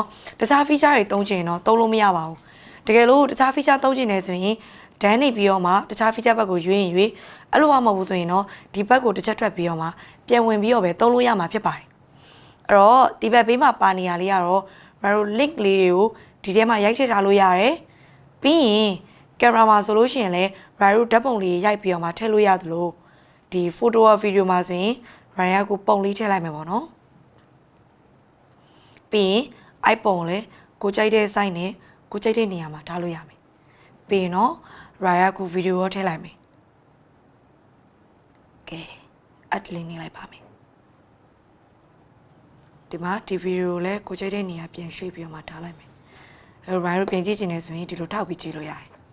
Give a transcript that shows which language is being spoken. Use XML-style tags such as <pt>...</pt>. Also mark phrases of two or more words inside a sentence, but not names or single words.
<my>တခြား feature တွေသုံးချင်တော့သုံးလို့မရပါဘူးတကယ်လို့တခြား feature သုံးချင်နေဆိုရင်ဒန်းနေပြီးတော့မှတခြား feature ဘက်ကိုရွေးရင်ရွေးအဲ့လိုမှမဟုတ်ဘူးဆိုရင်တော့ဒီဘက်ကိုတစ်ချက်ထွက်ပြီးတော့မှပြန်ဝင်ပြီးတော့ပဲသုံးလို့ရမှာဖြစ်ပါတယ်အဲ့တော့ဒီဘက်ဘေးမှာပါနေရလေးကတော့เรา link လေးတွေကိုဒီထဲမှာရိုက်ထည့်ထားလို့ရတယ်ပြီးရင်ကင်မရာမှာဆိုလို့ရှိရင်လည်းเราဓာတ်ပုံလေးရိုက်ပြီးတော့မှထည့်လို့ရသလိုဒီ</my> <en>photo or video</en> <my>မှာဆိုရင်เราကိုပုံလေးထည့်လိုက်မယ်ပေါ့နော် ပြီးရင်အိုက်ပုံလည်းကိုကြိုက်တဲ့ site နဲ့ကိုကြိုက်တဲ့နေရာမှာထားလို့ရမယ်ပြီးရင်တော့เราကို video ရောထည့်လိုက်မယ်ကဲအတ်လင်းနေလိုက်ပါမယ်ဒီမှာဒီဗီဒီယိုလည်းကိုကြိုက်တဲ့နေရာပြန်ရွှေ့ပြီးတော့မှထားလိုက်မယ်အဲ့တော့เราပြန်ကြည့်ချင်တယ်ဆိုရင်ဒီလိုထောက်ပြီးကြည့်လို့ရတယ်</my>